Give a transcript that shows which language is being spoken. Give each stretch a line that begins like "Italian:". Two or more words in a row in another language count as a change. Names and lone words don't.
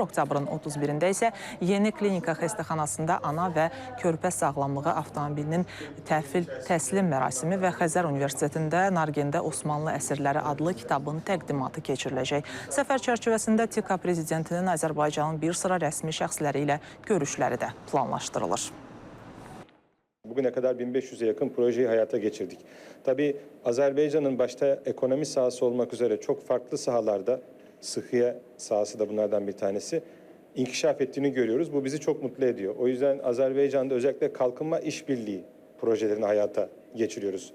Azerbaijani: Oktyabrın 31-də isə yeni klinika xəstəxanasında ana və körpə sağlamlığı avtomobilinin təhvil təslim mərasimi və Xəzər Universitetində Nargendə Osmanlı əsirləri adlı kitabın təqdimatı keçiriləcək. Səfər çərçivəsində TİKA prezidentinin Azərbaycanın bir sıra rəsmi şəxsləri ilə görüşləri də planlaşdırılır.
Turkish: Bugüne kadar 1500'e yakın projeyi hayata geçirdik. Tabii Azerbaycan'ın başta ekonomi sahası olmak üzere çok farklı sahalarda, sıhhiye sahası da bunlardan bir tanesi, inkişaf ettiğini görüyoruz. Bu bizi çok mutlu ediyor. O yüzden Azerbaycan'da özellikle kalkınma işbirliği projelerini hayata geçiriyoruz.